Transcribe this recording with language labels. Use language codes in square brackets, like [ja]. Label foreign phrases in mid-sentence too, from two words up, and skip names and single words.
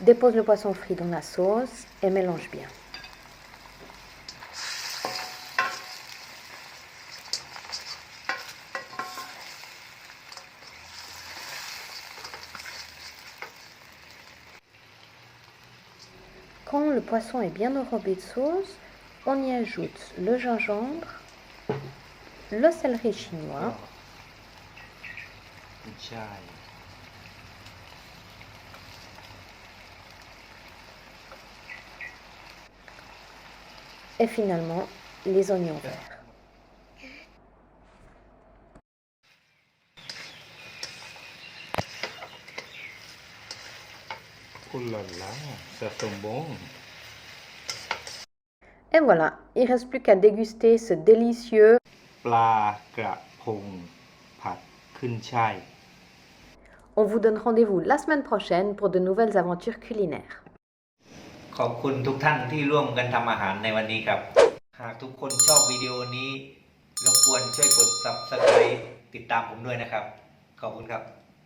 [fr] Dépose le poisson frit dans la sauce et mélange bien. Quand le poisson est bien enrobé de sauce, on y ajoute le gingembre, le céleri chinois, [th] ขึ้นช่าย [fr] et finalement les oignons verts. Oh là là, ça sent bon. Et voilà, il ne reste plus qu'à déguster ce délicieux [th] ปลากระพงผัดขึ้นช่าย [fr] On vous donne rendez-vous la semaine prochaine pour de nouvelles aventures culinaires. [th] ขอบคุณทุกท่านที่ร่วมกันทำอาหารในวันนี้ครับ หากทุกคนชอบวิดีโอนี้รบกวนช่วยกด Subscribe ติดตามผมด้วยนะครับ ขอบคุณครับ